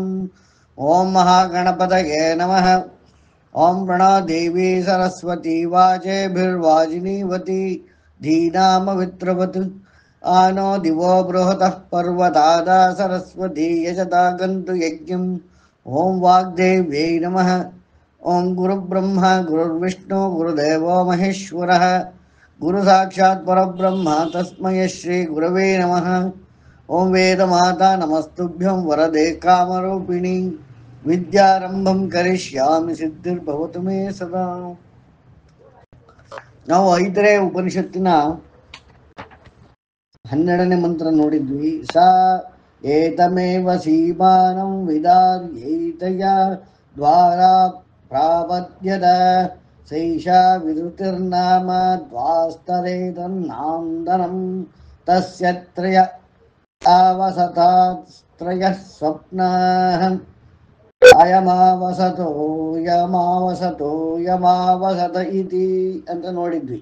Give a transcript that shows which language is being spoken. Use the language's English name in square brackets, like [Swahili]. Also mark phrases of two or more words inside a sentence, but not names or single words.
[Sanskrit] ಓಂ ಮಹಾಗಣಪತಯೇ ನಮಃ. ಓಂ ಪ್ರಣಾದೇವಿ ಸರಸ್ವತಿ ವಾಜೇಭಿರ್ವಾಜಿನೀವತಿ ಧೀನಾಮವಿತ್ರವತ್ ಆನೋ ದಿವೋ ಬೃಹತಃ ಪರ್ವತಾದ ಸರಸ್ವತಿ ಯಜತಾ ಗಂತು ಯಜ್ಞಂ. ಓಂ ವಾಗ್ದೇವ್ಯೈ ನಮಃ. ಓಂ ಗುರುಬ್ರಹ್ಮ ಗುರುರ್ವಿಷ್ಣು ಗುರುದೇವೋ ಮಹೇಶ್ವರಃ ಗುರು ಸಾಕ್ಷಾತ್ ಪರಬ್ರಹ್ಮ ತಸ್ಮೈ ಶ್ರೀ ಗುರವೇ ನಮಃ. ಓಂ ವೇದ ಮಾತಾ ನಮಸ್ತುಭ್ಯಂ ವರದೆ ಕಾಮರೂಪಿಣಿ ವಿದ್ಯಾರಂಭಂ ಕರಿಷ್ಯಾಮಿ ಸಿದ್ಧಿರ್ಭವತು ಮೇ ಸದಾ. [Kannada] ನಾವು ಐದನೇ ಉಪನಿಷತ್ತಿನ 12ನೇ ಮಂತ್ರ ನೋಡಿದ್ವಿ. [Sanskrit] ಏತಮೇವ ಸೀಮಾನಂ ವಿದಾರ್ಯೈತಯ ದ್ವಾರಾ ಪ್ರಾಪದ್ಯದ ಸೈಷಾ ವಿದುತಿರ್ನಾಮ ದ್ವಾಸ್ತರೇತನ್ನಾಂದನಂ ತಸ್ಯ ತ್ರಯ ಅವಸತಾತ್ರಯಃ ಸ್ವಪ್ನಃ ಅಯಮಾವಸತೋ ಯಮಾವಸತ ಇತಿ [Kannada] ಅಂತ ನೋಡಿದ್ವಿ.